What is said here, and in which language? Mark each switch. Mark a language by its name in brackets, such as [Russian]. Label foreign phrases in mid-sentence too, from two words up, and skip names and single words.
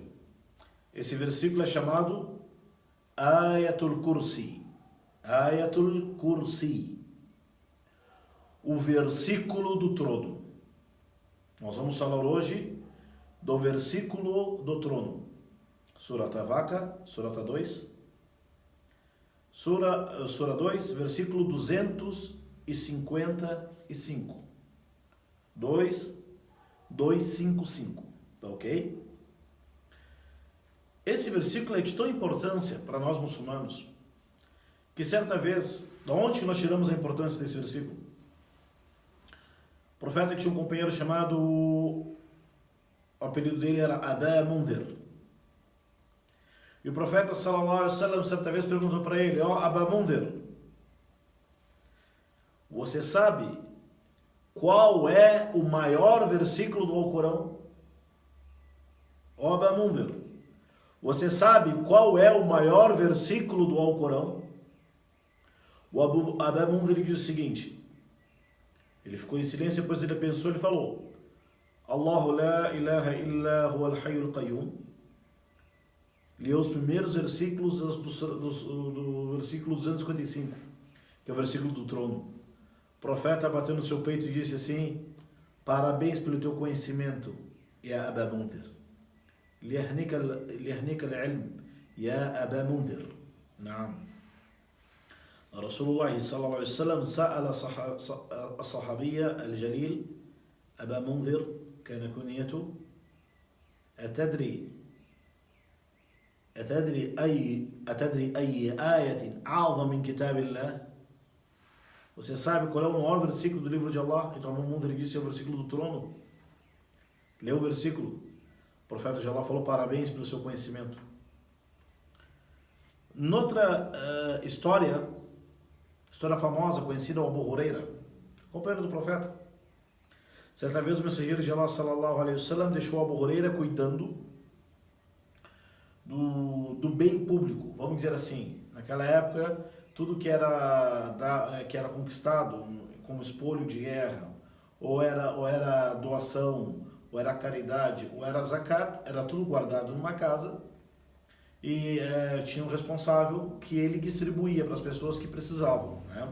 [Portuguese] Esse versículo é chamado Ayatul Kursi. Ayatul Kursi. O versículo do trono. Nós vamos falar hoje do versículo do trono. Surat al-Baqarah, Surat 2. Sura 2, versículo 255. 255. Tá ok? Esse versículo é de tão importância para nós muçulmanos que certa vez, de onde nós tiramos a importância desse versículo? O profeta tinha um companheiro chamado, o apelido dele era Aba Mundhir. E o profeta [Arabic] صلى الله عليه وسلم [Portuguese] certa vez perguntou para ele: ó, Aba Mundhir, você sabe qual é o maior versículo do Alcorão? Ó Aba Mundhir, você sabe qual é o maior versículo do Alcorão? O Aba Mundhir diz o seguinte, ele ficou em silêncio, depois ele pensou, ele falou: [Arabic] الله لا إله إلا هو الحي القيوم. [Portuguese] Leu os primeiros versículos do versículo 255, que é o versículo do trono. O profeta bateu no seu peito e disse assim: parabéns pelo teu conhecimento, ya Aba Mundhir. [Arabic] ليهنك العلم يا أبا المنذر. نعم رسول الله صلى الله عليه وسلم سأل الصحابي الجليل أبا المنذر, كان كنيته أتدري أي آية أعظم من كتاب الله. [Portuguese] Você sabe qual é o maior versículo do livro de Allah? Então Abu Mundhir disse: é o versículo do trono. Leu o versículo. O profeta de Allah falou: parabéns pelo seu conhecimento. Noutra história famosa, conhecida, o Abu Huraira, companheiro do profeta. Certa vez o mensageiro de Allah [Arabic] صلى الله عليه وسلم [Portuguese] deixou Abu Huraira cuidando do bem público, vamos dizer assim. Naquela época, tudo que era conquistado como espólio de guerra, ou era doação, ou era caridade, ou era zakat, era tudo guardado numa casa e tinha um responsável que ele distribuía para as pessoas que precisavam, né?